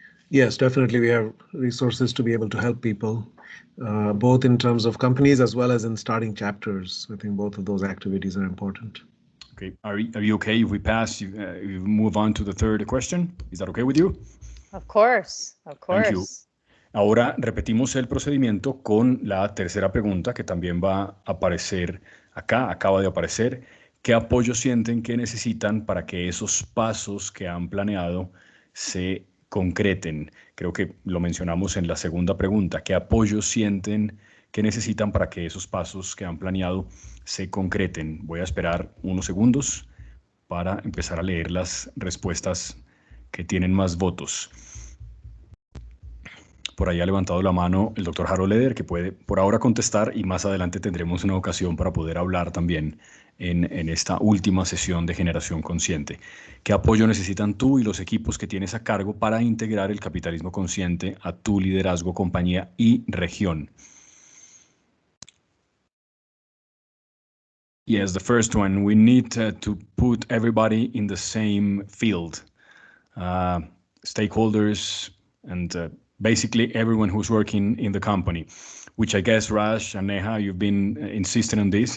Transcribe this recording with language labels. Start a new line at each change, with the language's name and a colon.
English: Yes, definitely. We have resources to be able to help people, both in terms of companies as well as in starting chapters. I think both of those activities are important. Okay, are you okay if we pass, you move on to the third question? Is that okay with you? Of course, of course. Thank you.
Spanish: Ahora repetimos el procedimiento con la tercera pregunta que también va a aparecer acá, acaba de aparecer. ¿Qué apoyo sienten que necesitan para que esos pasos que han planeado se concreten? Creo que lo mencionamos en la segunda pregunta. ¿Qué apoyo sienten que necesitan para que esos pasos que han planeado se concreten? Voy a esperar unos segundos para empezar a leer las respuestas que tienen más votos. Por ahí ha levantado la mano el doctor Harold Leder, que puede por ahora contestar, y más adelante tendremos una ocasión para poder hablar también en esta última sesión de Generación Consciente. ¿Qué apoyo necesitan tú y los equipos que tienes a cargo para integrar el capitalismo consciente a tu liderazgo, compañía y región?
English: Yes, the first one, we need to put everybody in the same field. Stakeholders and basically everyone who's working in the company, which I guess, Raj and Neha, you've been insisting on this.